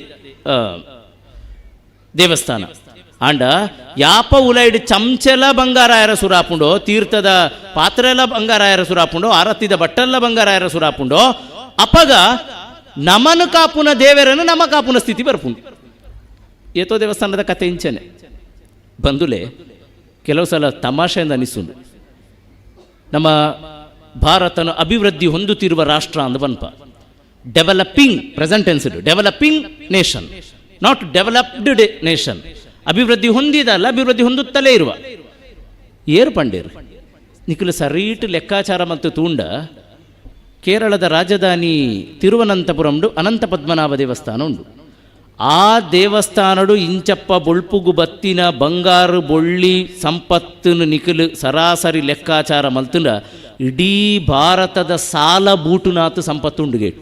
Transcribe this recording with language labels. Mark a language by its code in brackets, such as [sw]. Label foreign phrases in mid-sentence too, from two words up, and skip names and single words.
[tcy] ದೇವಸ್ಥಾನ ಆಂಡ ಯಾಪ ಉಲೈಡ್ ಚಮಚಲ ಬಂಗಾರ ಆಯರ ಸುರಾಪುಂಡೋ, ತೀರ್ಥದ ಪಾತ್ರೆಲ್ಲ ಬಂಗಾರ ಆಯರ ಸುರಾಪುಂಡೋ, ಆರತಿದ ಬಟ್ಟಲ್ಲ ಬಂಗಾರ ಆಯರ ಸುರಾಪುಂಡೋ ಅಪಗ ನಮನು ಕಾಪುನ ದೇವರನ್ನು ನಮ್ಮ ಕಾಪುನ ಸ್ಥಿತಿ ಬರ್ಪುಂಡು. ಏತೋ ದೇವಸ್ಥಾನದ ಕತೆ ಇಂಚನೆ ಬಂದುಲೆ ಕೆಲವು ಸಲ ತಮಾಷೆಯಿಂದ ಅನಿಸುಂಡು. ನಮ್ಮ ಭಾರತನ [kn] ಅಭಿವೃದ್ಧಿ ಹೊಂದುತ್ತಿರುವ ರಾಷ್ಟ್ರ [tcy] ಅಂದ ಬನ್ಪ. [en] developing present tensed developing nation, not developed nation. [kn] ಅಭಿವೃದ್ಧಿ ಹೊಂದಿದಲ್ಲ, ಅಭಿವೃದ್ಧಿ ಹೊಂದುತ್ತಲೇ ಇರುವ [tcy] ಏರು ಪಂಡೇರು ನಿಖಲು ಸರೀಟ್ ಲೆಕ್ಕಾಚಾರ ಮತ್ತು ತೂಂಡ ಕೇರಳದ ರಾಜಧಾನಿ ತಿರುವನಂತಪುರಂಡು ಅನಂತ ಪದ್ಮನಾಭ ದೇವಸ್ಥಾನ ಉಂಡು. ಆ ದೇವಸ್ಥಾನಡು ಇಂಚಪ್ಪ ಬೊಳ್ಪುಗು ಬತ್ತಿನ ಬಂಗಾರು ಬೊಳ್ಳಿ ಸಂಪತ್ತನ್ನು ನಿಖಲು ಸರಾಸರಿ ಲೆಕ್ಕಾಚಾರ ಮಲ್ತುಂಡ ಇಡೀ ಭಾರತದ ಸಾಲ ಬೂಟುನಾತು ಸಂಪತ್ತುಂಡು ಗೇಟ್.